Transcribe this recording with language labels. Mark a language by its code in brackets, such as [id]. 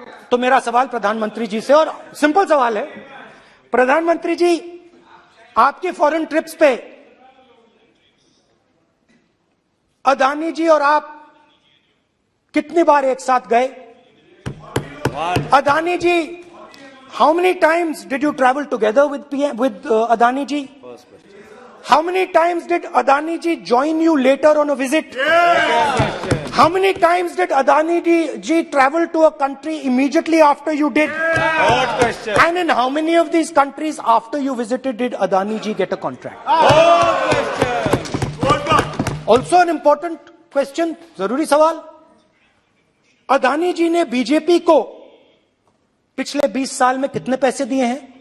[hi] तो मेरा सवाल प्रधानमंत्री जी से, और सिंपल सवाल है, प्रधानमंत्री जी आपकी फॉरेन ट्रिप्स पे अदानी जी और आप कितनी बार एक साथ गए? [en] Adani ji, how many times did you travel together with Adani ji? How many times did Adani ji join you later on a visit? How many times did Adani ji travel to a country immediately after you did? Good question. And in how many of these countries after you visited did Adani ji get a contract? Good question. Also an important question, [hi] जरूरी सवाल, अदानी जी ने BJP को पिछले 20 साल में कितने पैसे दिए हैं?